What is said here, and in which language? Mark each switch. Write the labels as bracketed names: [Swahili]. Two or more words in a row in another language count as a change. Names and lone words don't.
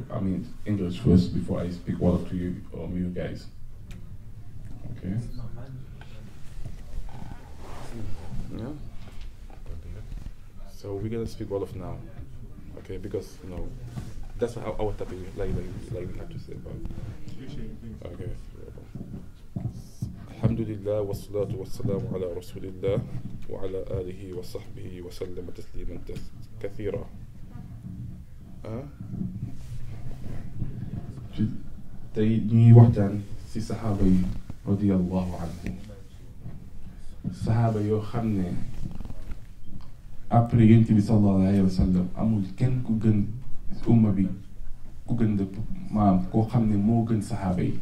[English] I mean English first before I speak Wolof to you guys. Okay. Yeah. So we're gonna speak Wolof now, okay? Because that's our topic. Like we have to say about. Okay. [Arabic] الحمد لله والصلاة والسلام على رسول الله وعلى آله وصحبه وسلم تسليما كثيرا. [Wolof] Tey ñuy waxtaan ci saxaaba yi [Arabic] رضي الله عنهم, [Wolof] saxaaba yoo xam ne après Yonent bi [Arabic] صلى الله عليه وسلم [Wolof] amul kenn ku gën umma bi ku gën de koo xam ne moo gën saxaaba yi.